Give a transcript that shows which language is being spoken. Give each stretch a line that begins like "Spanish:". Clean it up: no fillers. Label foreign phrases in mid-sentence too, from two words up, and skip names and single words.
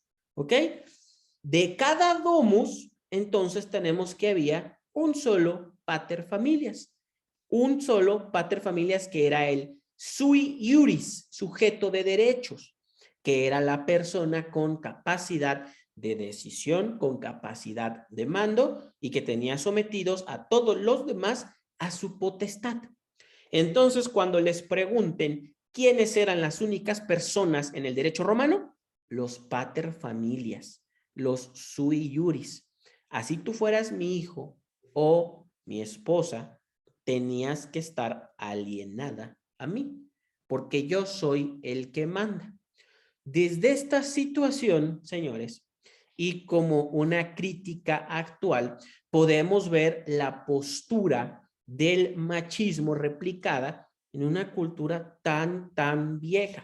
Spanish: ¿Ok? De cada domus, entonces tenemos que había un solo paterfamilias. Un solo paterfamilias que era el
Latin: sui iuris,
Spanish: sujeto de derechos, que era la persona con capacidad de decisión, con capacidad de mando y que tenía sometidos a todos los demás a su potestad. Entonces, cuando les pregunten quiénes eran las únicas personas en el derecho romano, los paterfamilias, los
Latin: sui iuris.
Spanish: Así tú fueras mi hijo o mi esposa, tenías que estar alienada a mí, porque yo soy el que manda. Desde esta situación, señores, y como una crítica actual, podemos ver la postura del machismo replicada en una cultura tan vieja.